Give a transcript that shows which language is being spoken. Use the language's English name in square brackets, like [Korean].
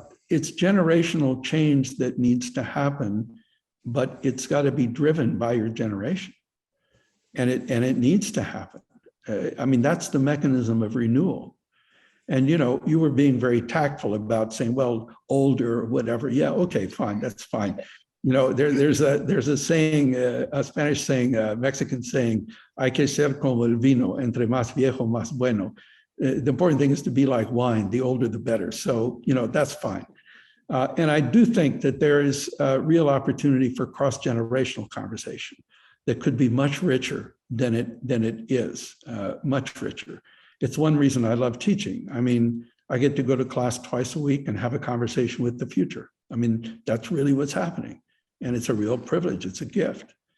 [English] It's generational change that needs to happen, but it's got to be driven by your generation. And it needs to happen. I mean, that's the mechanism of renewal. And, you were being very tactful about saying, well, older or whatever. Yeah, okay, fine, that's fine. There's a saying, a Spanish saying, Mexican saying, [Spanish] hay que ser como el vino, entre más viejo, más bueno. [English] The important thing is to be like wine, the older, the better. So, that's fine. And I do think that there is a real opportunity for cross-generational conversation that could be much richer than it is, much richer. It's one reason I love teaching. I mean, I get to go to class twice a week and have a conversation with the future. I mean, that's really what's happening. And it's a real privilege. It's a gift.